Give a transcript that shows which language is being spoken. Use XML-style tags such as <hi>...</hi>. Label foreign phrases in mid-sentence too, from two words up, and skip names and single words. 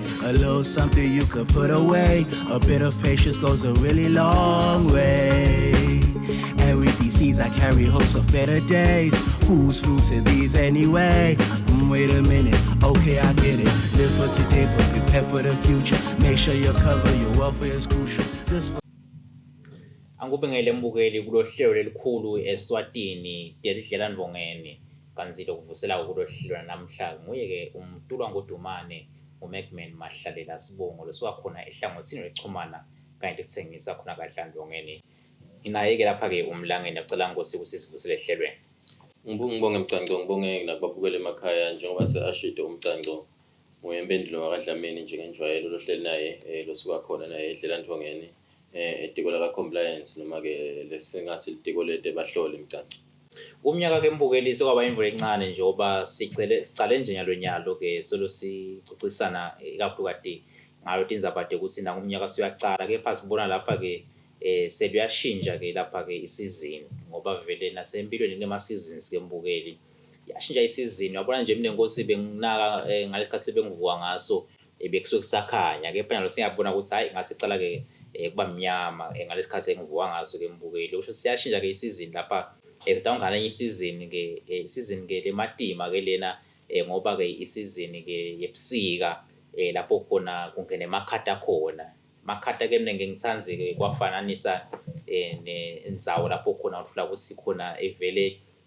<en>A little something you could put away. A bit of patience goes a really long way. And with these seeds I carry hopes of better days. Whose fruits are these anyway? Wait a minute, okay I get it. Live for today but prepare for the future. Make sure you cover your welfare is crucial. This</en> <ss>Angubengele mbukeli kulohlelo lelikhulu Eswatini Telidlelantfongeni kanzilo kuvusela kulohlelo namhla nguye ke Mpendulo Dlamini uMagman Mahlalela sibongo losiwakhona ehlangothini lechumana kanti sithengisa khona kaDlamini inaye ke lapha ke umlangeni acela Nkosi ukuthi sivusele ehlelweni. Ngibonge Mcanco, ngibonge nakubabukela emakhaya njengoba se-ashide umcanco Mpendulo Dlamini njengenjwayelo lohleli naye losuka khona naye Telidlelantfongeni etiko la compliance noma ke lesingathi litiko lete bahlole Mcanco. Umnyaka ke mbukeli sokwaba imvula encane njengoba sicale nje nyalo ke solo sicocisana kakhulu kade ngayo tindzaba ukuthi na umnyaka suyacala kepha sibona lapha ke seluyashintsha ke lapha ke isizini ngoba vele nasempilweni nema seasons ke mbukeli yashintsha isizini yabona nje mina Nkosi benginaka ngalekhathi bengivuka ngaso bekusuke kusakhanya kepha nalo singabona ukuthi hayi ngasicala ke kuba mnyama ngalesikhathi engivuka ngaso ke mbukeli usho siyashintsha ke isizini lapha ngidawungana isizini ke lematima ke lena ngoba ke isizini ke yebusika lapho khona kungene emakhata khona makhata ke mina ngingithanze ke kwafananisa nendzawo lapho khona uthola ukuthi khona evele</ss>